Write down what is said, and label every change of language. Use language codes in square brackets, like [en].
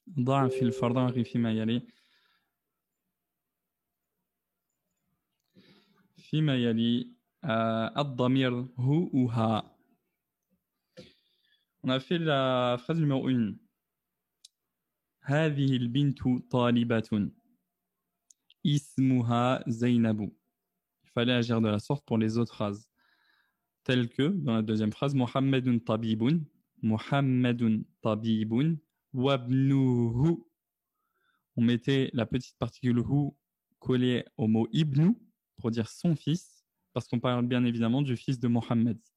[ar] ضع في الفراغ فيما يلي الضمير هو [fr] ou [ar] ha. [fr] On a fait la phrase numéro 1. [ar] هذه البنت طالبة اسمها زينب. [fr] Il fallait agir de la sorte pour les autres phrases. Telles que, dans la deuxième phrase, [ar] Mohamedun tabibun, Mohamedun tabibun, wabnuhu. [fr] On mettait la petite particule hu collée au mot ibnu pour dire son fils, parce qu'on parle bien évidemment du fils de Mohammed.